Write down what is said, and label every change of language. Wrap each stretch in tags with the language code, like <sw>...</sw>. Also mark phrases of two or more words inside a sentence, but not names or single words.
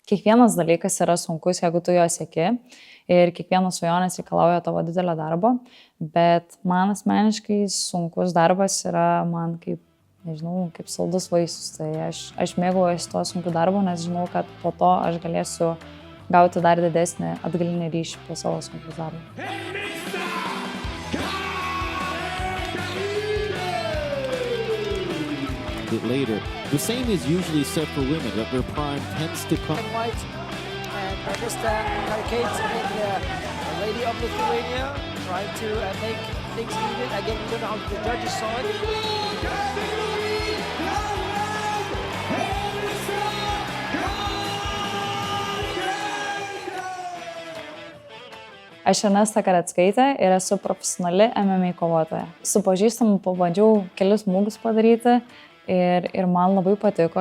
<lt>Kiekvienas dalykas yra sunkus, jeigu tu jo sieki ir kiekvienas svajonės reikalauja tavo didelio darbo, bet man asmeniškai sunkus darbas yra man kaip, nežinau, kaip saldus vaisius. Tai aš mėgaujuosi tuo sunkiu darbu, nes žinau, kad po to aš galėsiu gauti dar didesnį atgalinį ryšį po savo sunkius darbus.</lt> <en>Later. The same is usually said for women, that their prime tends to come. White and Mr. Kate, the lady of Lithuania, trying to make things even. Again, we don't know how the judges saw it.</en> <lt>Aš Ernesta Kareckaitė ir esu profesionali MMA kovotoja. Su pažįstamu pabandžiau kelis smūgius padaryti ir man labai patiko.</lt>